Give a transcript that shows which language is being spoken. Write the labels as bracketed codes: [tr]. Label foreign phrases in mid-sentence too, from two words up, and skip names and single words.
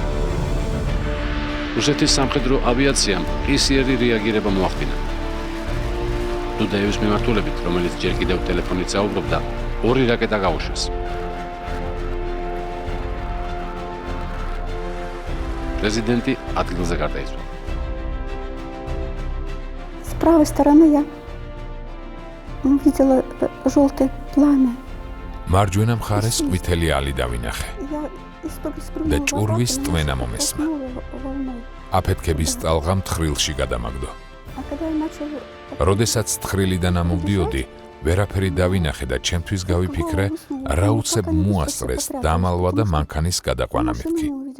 [ka] რუსეთის სამხედრო ავიაციამ ყისიერი რეაგირება მოახდინა. დუდაევის მიმართულებით, რომელიც ჯერ კიდევ ტელეფონით საუბრობდა, 2 რაკეტა გაუშვეს. Президенты ადგილზე გარდაიცვალა. [ru] С правой стороны я увидела желтое пламя. [ka] მარჯვენა მხარეს ყვითელი ალი დავინახე. და ჭურვის ტვენა მომესმა. აფეთქების ტალღა მთხრილში გადამაგდო. როდესაც თხრილიდან ამოვდიოდი, ვერაფერი დავინახე და ჩემთვის გავიფიქრე, რა უცებ მოასწრეს დამალვა და მანქანის გადაყვანა მეთქი.